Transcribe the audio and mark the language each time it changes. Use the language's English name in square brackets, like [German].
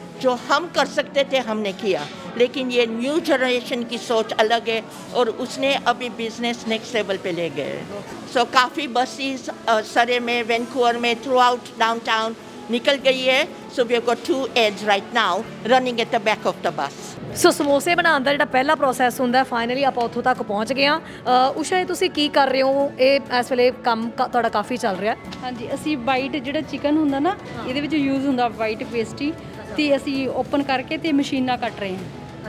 [Hindi] जो हम कर सकते थे हमने किया, लेकिन ये न्यू जनरेशन की सोच अलग है और उसने अभी बिजनेस नेक्स्ट लेवल पे ले गए. सो काफ़ी बसेस सरे में, वैंकूवर में, थ्रू आउट डाउनटाउन निकल गई है. [English] So we have got 2 ads right now running at the back of the bus. [Punjabi] ਸੋ ਸਮੋਸੇ ਬਣਾਉਣ ਦਾ ਜਿਹੜਾ ਪਹਿਲਾ ਪ੍ਰੋਸੈਸ ਹੁੰਦਾ, ਫਾਈਨਲੀ ਆਪਾਂ ਉੱਥੋਂ ਤੱਕ ਪਹੁੰਚ ਗਏ ਆ. ਉਸ਼ਾ, ਇਹ ਤੁਸੀਂ ਕੀ ਕਰ ਰਹੇ ਹੋ? ਇਹ ਇਸ ਵੇਲੇ ਕੰਮ ਤੁਹਾਡਾ ਕਾਫੀ ਚੱਲ ਰਿਹਾ? ਹਾਂਜੀ, ਅਸੀਂ ਵਾਈਟ ਜਿਹੜਾ ਚਿਕਨ ਹੁੰਦਾ ਨਾ, ਇਹਦੇ ਵਿੱਚ ਯੂਜ਼ ਹੁੰਦਾ ਵਾਈਟ ਪੇਸਟੀ, ਤੇ ਅਸੀਂ ਓਪਨ ਕਰਕੇ ਤੇ ਮਸ਼ੀਨਾਂ ਕੱਟ ਰਹੇ ਹਾਂ.